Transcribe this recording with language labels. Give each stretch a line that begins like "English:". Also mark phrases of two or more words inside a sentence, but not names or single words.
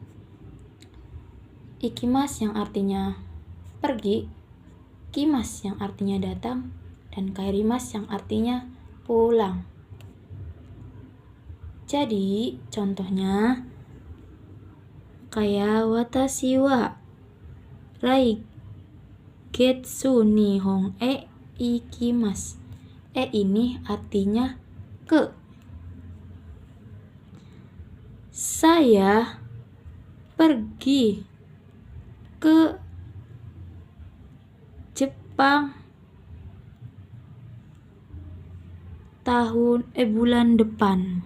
Indonesian: Ikimas yang artinya pergi, kimas yang artinya datang, dan kairimas yang artinya pulang. Jadi contohnya kayak
Japanese: 私は来月日本へ行きます.
Indonesian: E ini artinya ke. Saya pergi ke Jepang bulan depan.